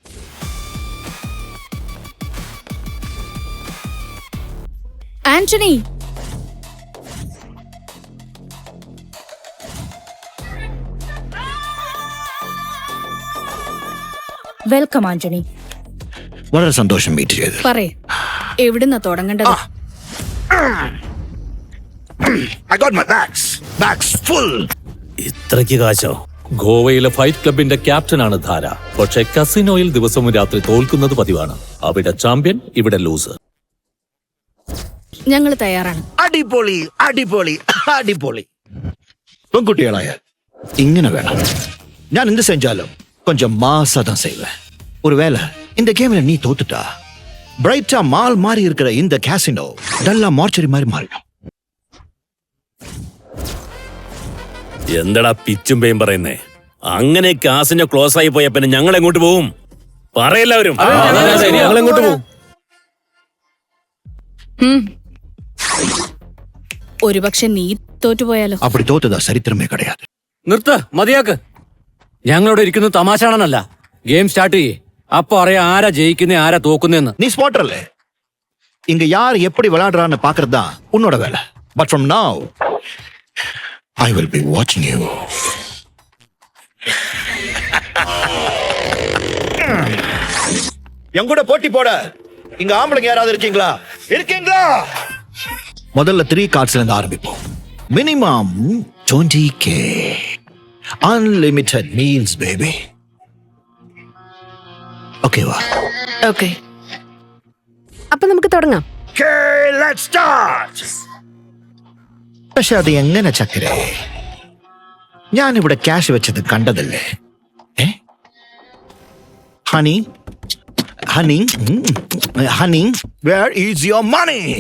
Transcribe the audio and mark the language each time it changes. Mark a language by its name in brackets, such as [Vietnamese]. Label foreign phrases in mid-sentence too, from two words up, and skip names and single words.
[Malayalam] ആന്റണി, വെൽക്കം ആന്റണി. വളരെ സന്തോഷം മീറ്റ് ചെയ്ത്. പറയേ, എവിടുന്നാ തുടങ്ങേണ്ടത്? [English] I got my bags full. [Malayalam] ഇത്രയ്ക്ക് കാശോ? ഗോവയിലെ ഫൈറ്റ് ക്ലബിന്റെ ക്യാപ്റ്റനാണ് ധാര. പക്ഷെ കസിനോയിൽ ദിവസവും രാത്രി തോൽക്കുന്നത് പതിവാണ്. അവിടെ ചാമ്പ്യൻ, ഇവിടെ ലൂസർ. ഞങ്ങൾ തയ്യാറാണ്. അടിപൊളി അടിപൊളി അടിപൊളി. പെൺകുട്ടികളായ ഇങ്ങനെ വേണം. ഞാൻ എന്ത് [Tamil] செஞ்சாலும் கொஞ்சம் மாசா தான் செய்வேன். ஒருவேளை இந்த கேம்ல நீ தோத்துட்டா பிரைட்டா மால் மாறி இருக்கிற இந்த கேசினோ டல்லா மார்ச்சரி மாதிரி மாறிடும். [Malayalam] എന്തടാ പിച്ചും പേയും പറയുന്നേ? അങ്ങനെ കാസിനോ ക്ലോസ് ആയി പോയ പിന്നെ ഞങ്ങൾ എങ്ങോട്ട് പോവും? പറയെല്ലാവരും. ഞങ്ങൾ എങ്ങോട്ട് പോകും? ഒരുപക്ഷെ നീ തോറ്റുപോയാലോ? [Tamil] அப்படி தோத்ததா சரித்திரமே கிடையாது. [Malayalam] നിർത്ത്, മതിയാക്ക്. ഞങ്ങളിവിടെ ഇരിക്കുന്നത് തമാശാണെന്നല്ല. ഗെയിം സ്റ്റാർട്ട് ചെയ്യേ. അപ്പൊ അറിയാം ആരാ ജയിക്കുന്നേ ആരാ തോക്കുന്നേന്ന്. [Tamil] நீ ஸ்பாட்டர்ல இங்க யார் எப்படி விளையாடுறான்னு பாக்குறது தான் உன்னோட வேலை. [English] But from now I will be watching you. [Tamil] என் கூட போட்டி போட இங்க ஆம்பளைங்க யாராவது இருக்கீங்களா? முதல்ல 3 கார்ட்ஸ்ல இருந்து ஆரம்பிப்போம். [English] மினிமம் 20K. Unlimited meals, baby. [Tamil] ஓகேவா? [Malayalam] ഓക്കെ, അപ്പൊ നമുക്ക് തുടങ്ങാം. [English] Okay, let's start. [Malayalam] പക്ഷെ അത് എങ്ങനെ ചക്കരെ? ഞാനിവിടെ ക്യാഷ് വെച്ചത് കണ്ടതല്ലേ? [English] Honey honey honey, where is your money?